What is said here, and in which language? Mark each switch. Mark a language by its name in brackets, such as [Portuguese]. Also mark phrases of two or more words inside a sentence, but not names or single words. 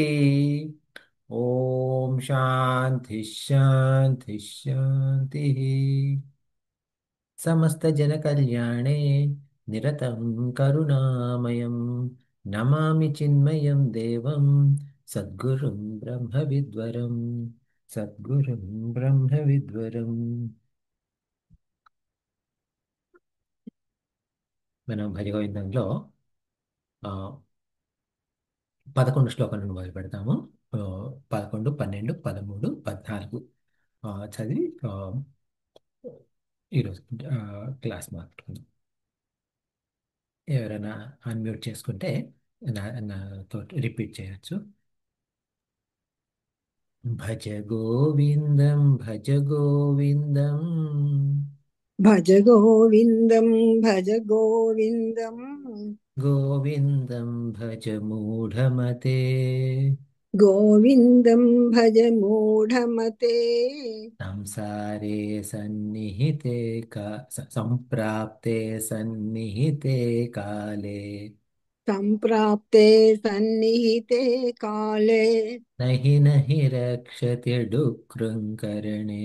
[Sanskrit] ॐ शान्ति शान्ति शान्तिः। समस्तजनकल्याणे निरतं करुणामयं नमामि चिन्मयं देवं सद्गुरुं ब्रह्मविद्वरं सद्गुरुं ब्रह्मविद्वरम्। [Telugu] మనం భజగోవిందంలో ఆ, 11 శ్లోకాల నుండి మొదలు పెడతాము. ఆ, 11, 12, 13, 14 చదివి ఈరోజు క్లాస్ మాట్లాడుకుందాం. ఎవరైనా అన్మ్యూట్ చేసుకుంటే నాతో రిపీట్ చేయొచ్చు. [Sanskrit] భజ గోవిందం భజ గోవిందం భజ గోవిందం భజ గోవిందం గోవిందం భజ మూఢమతే గోవిందం భజ మూఢమతే సంసారే సన్నిహితే సంప్రాప్తే సన్నిహితే కాలే సంప్రాప్తే సన్నిహితే కాలే నహి నహి రక్షతి డుక్రుంకరణే